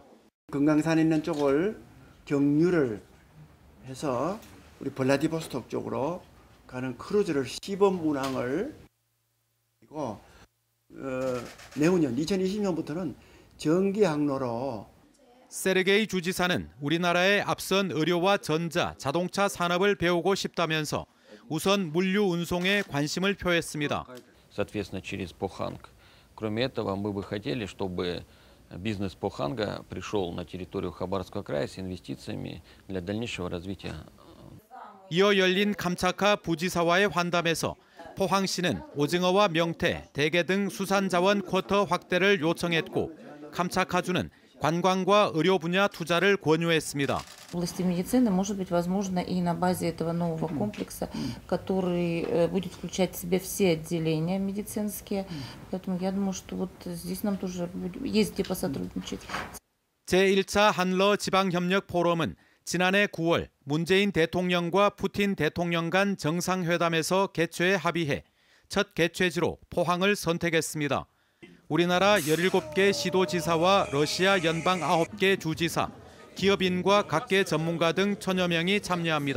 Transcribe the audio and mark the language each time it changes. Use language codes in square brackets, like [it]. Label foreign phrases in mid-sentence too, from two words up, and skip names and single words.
[ko] 금강산에 있는 쪽을 경유를 해서 우리 블라디보스톡 쪽으로 가는 크루즈를 시범 운항을 그리고 내후년 2020년부터는 전기 항로로. 세르게이 주지사는 우리나라의 앞선 의료와 전자, 자동차 산업을 배우고 싶다면서 우선 물류 운송에 관심을 표했습니다. [ru] Соответственно, через Поханг. Кроме этого, мы бы хотели, чтобы бизнес Поханга пришел на территорию Хабаровского края с инвестициями для дальнейшего развития. [ko] 이어 열린 캄차카 부지사와의 환담에서 포항시는 오징어와 명태, 대게 등 수산자원 쿼터 확대를 요청했고 캄차카주는 관광과 의료 분야 투자를 권유했습니다. [ru] В области медицины может быть возможно и на базе этого нового комплекса, который будет включать в себя все отделения медицинские. Поэтому я думаю, что вот здесь нам тоже есть где посотрудничать. [ko] 제1차 한러 지방협력 포럼은 지난해 9월 문재인 대통령과 푸틴 대통령 간 정상회담에서 개최에 합의해 첫 개최지로 포항을 선택했습니다. 우리나라 17개 시도지사와 러시아 연방 9개 주지사, 기업인과 각계 전문가 등 1000여 명이 참여합니다.